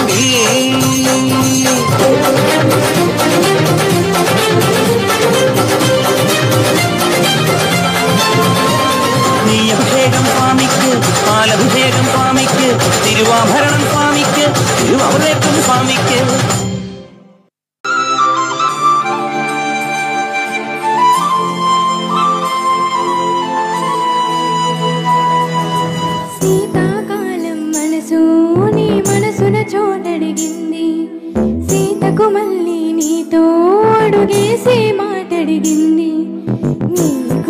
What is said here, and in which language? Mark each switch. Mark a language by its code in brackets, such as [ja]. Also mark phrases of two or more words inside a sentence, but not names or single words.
[ml] നെയ്യഭിഷേകം സ്വാമിക്ക് പാലഭിഷേകം സ്വാമിക്ക് തിരുവാഭരണം സ്വാമിക്ക് തിരുവമൃതം സ്വാമിക്ക് [te] శీతాకాలం మనసు నీ మనసున చోటడిగింది సీతకు మళ్ళీ నీతో అడుగేసే మాటడిగింది నీకు